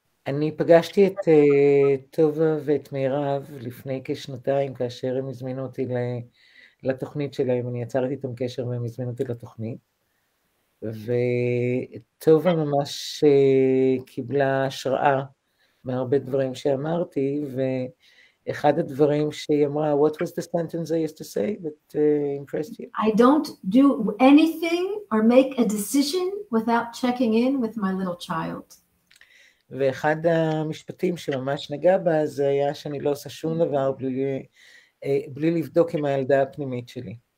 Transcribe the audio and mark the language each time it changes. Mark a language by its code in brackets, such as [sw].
[he] אני פגשתי את טובה ואת מירב לפני כשנתיים, כאשר הם הזמינו אותי לתוכנית שלהם, אני יצרתי איתם קשר והם הזמינו אותי לתוכנית, וטובה ממש קיבלה השראה מהרבה דברים שאמרתי, ואחד הדברים שהיא אמרה, [en] what was the sentence I used to say that impressed you? I don't do anything or make a decision without checking in with my little child. [he] ואחד המשפטים שממש נגע בה, זה היה שאני לא עושה שום דבר בלי לבדוק עם הילדה הפנימית שלי.